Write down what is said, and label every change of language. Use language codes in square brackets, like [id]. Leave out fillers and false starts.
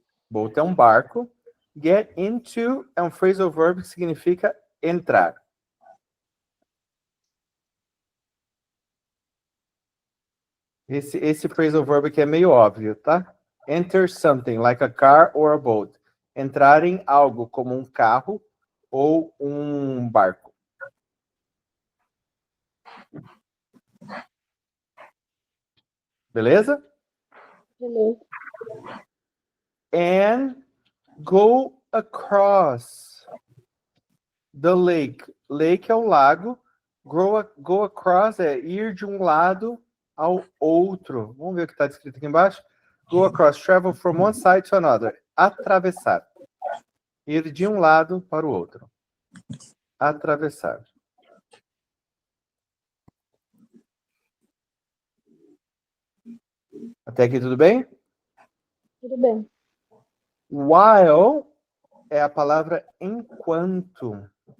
[pt] Boat é um barco. Get into é um phrasal verb que significa entrar. Esse phrasal verb aqui é meio óbvio, tá? [en] Enter something, like a car or a boat. [pt] Entrar em algo, como um carro ou um barco. Beleza? Beleza. [en] And go across the lake. [pt] Lake é o lago. Go across é ir de um lado ao outro. Vamos ver o que está escrito aqui embaixo. [en] Go across, travel from one side to another. [pt] Atravessar. Ir de um lado para o outro. Atravessar. Até aqui tudo bem? Tudo bem. While é a palavra enquanto.